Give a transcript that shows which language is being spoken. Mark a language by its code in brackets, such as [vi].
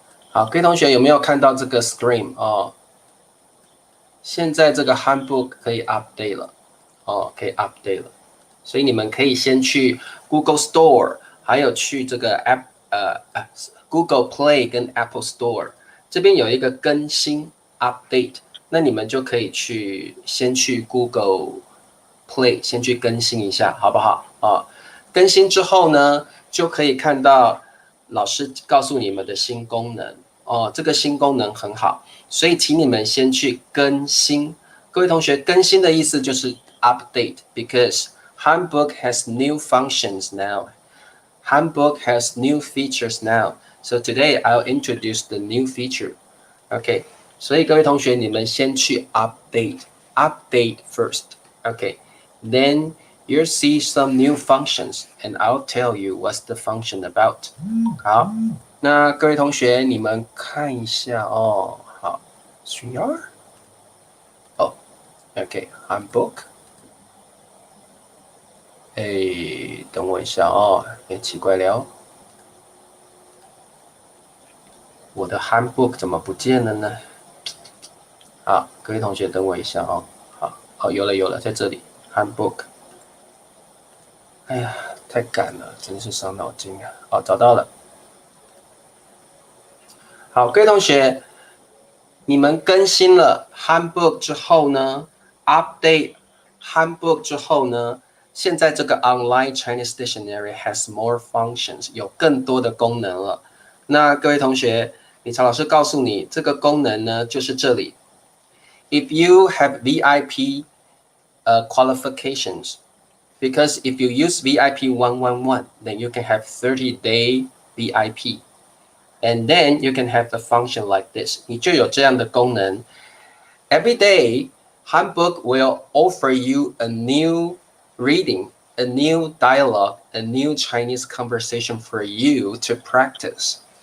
[zh] 好，各位同学有没有看到这个 screen 哦？现在这个 handbook 可以 update 了哦，可以 update 了，所以你们可以先去 Google Store， 还有去这个 Google Play 跟 Apple Store 这边有一个更新 update， 那你们就可以先去 Google Play 先去更新一下，好不好啊？更新之后呢，就可以看到老师告诉你们的新功能哦，这个新功能很好，所以请你们先去更新。各位同学，更新的意思就是 [en] update because Handbook has new functions now. Handbook has new features now. So today I'll introduce the new feature. [zh] OK， 所以各位同学，你们先去 [en] update first. OK，then you'll see some new functions, and I'll tell you what's the function about. [zh] 好，那各位同学，你们看一下哦。好 ，3R。哦，OK，handbook。哎，等我一下哦，奇怪了，我的 handbook 怎么不见了呢？好，各位同学等我一下哦。好，有了，在这里 handbook。哎呀，太赶了，真是伤脑筋啊！哦，找到了。好，各位同学，你们更新了 handbook 之后呢 ，update handbook 之后呢，现在这个 [en] online Chinese dictionary has more functions， [zh] 有更多的功能了。那各位同学，李朝老师告诉你，这个功能呢，就是这里。 [en] If you have VIP qualifications, because if you use VIP 111, then you can have 30-day VIP. And then you can have a function like this. [zh] 你就有这样的功能。 [en] Every day, Handbook will offer you a new reading, a new dialogue, a new Chinese conversation for you to practice.